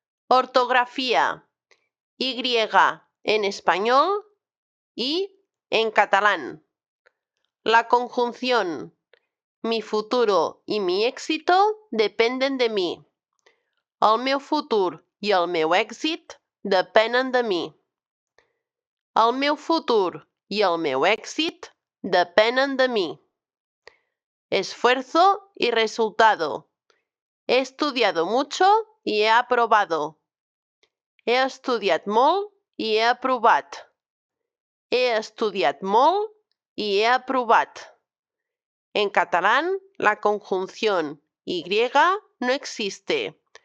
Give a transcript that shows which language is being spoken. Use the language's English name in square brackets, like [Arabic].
[Spanish] Ortografía. Y en español y en catalán. La conjunción. Mi futuro y mi éxito dependen de mí. [Catalan] El meu futur i el meu èxit depenen de mi. El meu futur y el meu èxit depenen de mí. [Spanish] Esfuerzo y resultado. He estudiado mucho y he aprobado. [Catalan] He estudiat molt i he aprovat. He estudiat molt y he aprovat. [Spanish] En catalán, la conjunción Y no existe.